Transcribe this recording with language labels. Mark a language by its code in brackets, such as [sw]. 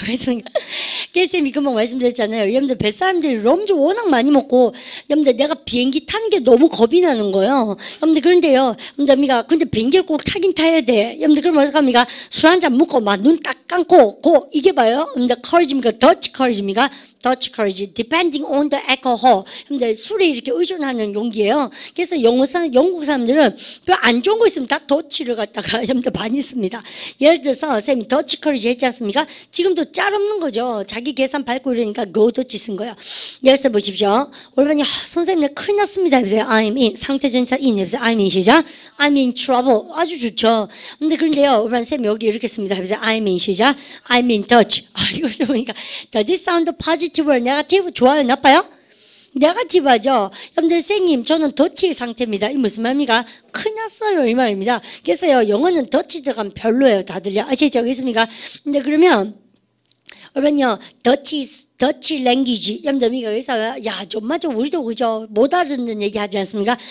[ko] 그래서 쌤이 금방 말씀드렸잖아요. 여러분들 뱃사람들이 럼주 워낙 많이 먹고 여러분들 내가 비행기 타는 게 너무 겁이 나는 거예요. 여러분들 그런데요. 여러분들 근데 비행기를 꼭 타긴 타야 돼. 여러분들 그럼 어떻게 합니까? 술 한 잔 먹고 막 눈 딱 감고 이게 봐요. 여러분들 커리지입니까? 더치 커리지입니까? [en] Dutch courage, depending on the alcohol. [ko] 근데 술에 이렇게 의존하는 용기예요. 그래서 영국 사람들은 별 안 좋은 거 있으면 다 더치를 갖다가 좀 더 많이 씁니다. 예를 들어서 선생님이 더치 커리지 했지 않습니까? 지금도 짤 없는 거죠. 자기 계산 밟고 이러니까 go 더치 쓴 거예요. 예를 들어 보십시오. 올바니 선생님 내 큰일 났습니다. 해보세요. [en] I'm in [ko] 상태전사 [en] in [ko] 해보세요. [en] I'm in [ko] 시작. [en] I'm in trouble. [ko] 아주 좋죠. 그런데요. 올바니 선생님 여기 이렇게 씁니다. 해보세요. [en] I'm in [ko] 시작. [en] I'm in touch. [ko] 이거 보니까 [en] does it sound positive or negative? [ko] 좋아요, 나빠요? 네거티브하죠. 여러분들 선생님 저는 더치 상태입니다. 이 무슨 말입니까? 큰일 났어요 이 말입니다. 그래서요 영어는 더치 들어가면 별로예요. 다들요 아시죠? 있습니까? 근데 그러면 여러분요 더치 랭귀지 여러분들 그래서 야 좀만 좀 우리도 그죠 못 알아듣는 얘기 하지 않습니까?